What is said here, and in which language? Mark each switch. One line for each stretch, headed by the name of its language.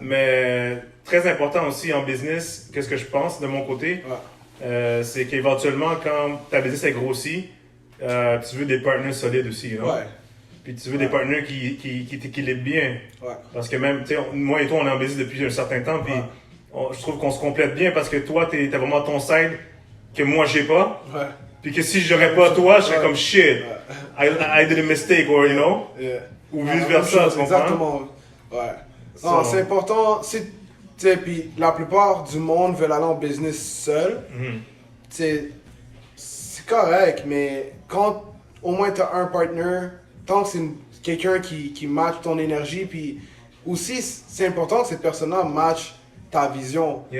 French: Mais très important aussi en business, qu'est-ce que je pense de mon côté, c'est qu'éventuellement, quand ta business est grossie, tu veux des partenaires solides aussi,
English: you know?
French: Puis tu veux des partenaires qui t'équilibrent bien. Parce que même, tu sais, moi et toi, on est en business depuis un certain temps, puis je trouve qu'on se complète bien parce que toi, t'as vraiment ton side que moi j'ai pas. Puis que si j'aurais pas toi, je serais comme shit.
English: I did a mistake, or you know?
French: Ou vice versa, tu comprends? Exactement. Non, c'est important. Tu sais, puis la plupart du monde veulent aller en business seul. C'est correct, mais quand au moins tu as un partner, tant que c'est quelqu'un qui match ton énergie, puis aussi c'est important que cette personne-là match ta vision.